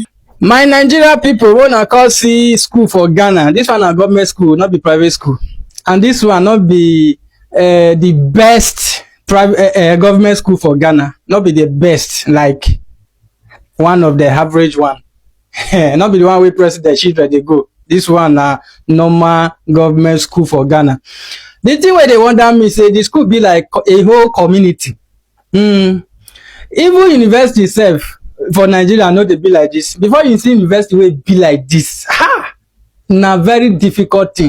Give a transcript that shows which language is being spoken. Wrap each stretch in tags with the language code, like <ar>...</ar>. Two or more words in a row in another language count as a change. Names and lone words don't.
<pcm>My Nigeria people wanna call see school for Ghana. This one a government school, not be private school. And this one not be the best private government school for Ghana. Not be the best, like one of the average one. Not be the one where president children they go. This one na normal government school for Ghana. The thing where they wonder me say the school be like a whole community. Even university itself for Nigeria no dey be like this. Before you see university will be like this, na very difficult thing.</pcm>